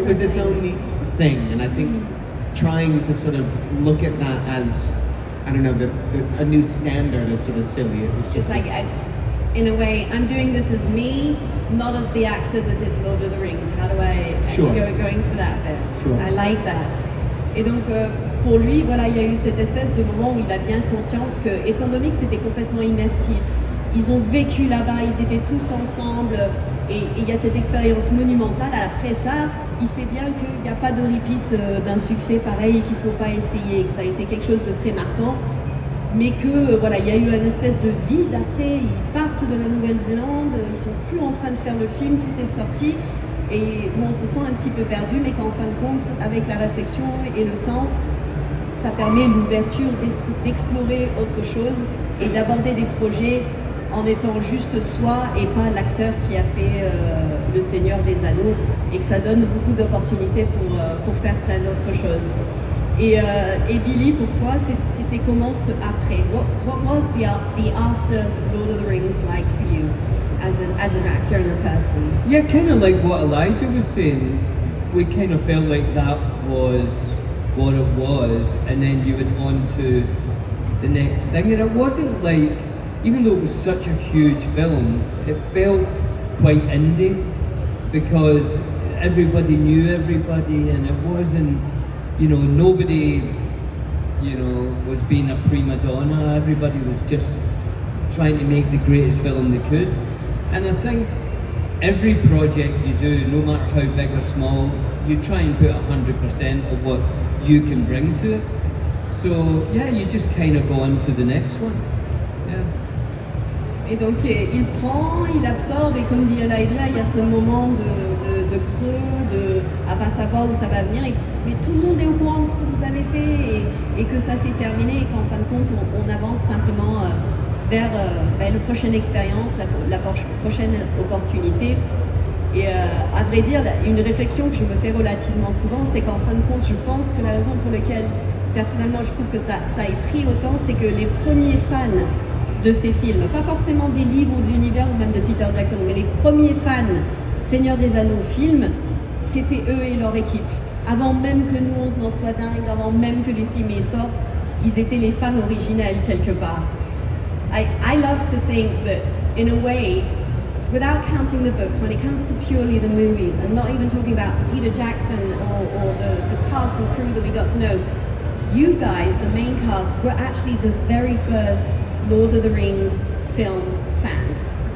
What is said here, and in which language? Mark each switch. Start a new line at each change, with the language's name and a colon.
English: It was its own thing, and I think trying to sort of look at that as, I don't know, a new standard is sort of silly. It was just like, in a way, I'm doing this as me, not as the actor that did Lord of the Rings. How do I going for that bit? Sure. I like that.
French: Et donc, pour lui, voilà, il y a eu cette espèce de moment où il a bien conscience que, étant donné que c'était complètement immersif, ils ont vécu là-bas, ils étaient tous ensemble, et il y a cette expérience monumentale. Après ça, il sait bien qu'il n'y a pas de repeat d'un succès pareil et qu'il ne faut pas essayer, que ça a été quelque chose de très marquant. Mais que voilà, il y a eu une espèce de vide après, ils partent de la Nouvelle-Zélande, ils sont plus en train de faire le film, tout est sorti, et où on se sent un petit peu perdu, mais qu'en fin de compte, avec la réflexion et le temps, ça permet l'ouverture d'explorer autre chose et d'aborder des projets en étant juste soi et pas l'acteur qui a fait Le Seigneur des Anneaux, et que ça donne beaucoup d'opportunités pour faire plein d'autres choses. Et Billy, pour toi, c'était comment ce après?
English: What was the after Lord of the Rings like for you as an actor and a person? Yeah, kind of like what Elijah was saying. We kind of felt like that was what it was, and then you went on to the next thing. And it wasn't like, even though it was such a huge film, it felt quite indie because everybody knew everybody, and it wasn't, you know, nobody, you know, was being a prima donna. Everybody was just trying to make the greatest film they could. And I think every project you do, no matter how big or small, you try and put 100% of what you can bring to it. So yeah, you just kind of go on to the next one. Yeah.
French: Et donc il prend, il absorbe, et comme dit Elijah, il y a ce moment de creux, à pas savoir où ça va venir, mais tout le monde est au courant de ce que vous avez fait et que ça s'est terminé et qu'en fin de compte on avance simplement vers la prochaine expérience, la prochaine opportunité. Et à vrai dire, une réflexion que je me fais relativement souvent, c'est qu'en fin de compte, je pense que la raison pour laquelle personnellement je trouve que ça ait pris autant, c'est que les premiers fans de ces films, pas forcément des livres ou de l'univers ou même de Peter Jackson, mais les premiers fans Seigneur des Anneaux films, c'était eux et leur équipe. Avant même que nous on en soit dingue, avant même que les films y sortent, ils étaient les fans originels quelque part.
English: I love to think that in a way, without counting the books, when it comes to purely the movies, and not even talking about Peter Jackson or the cast and crew that we got to know, you guys, the main cast, were actually the very first Lord of the Rings film fans.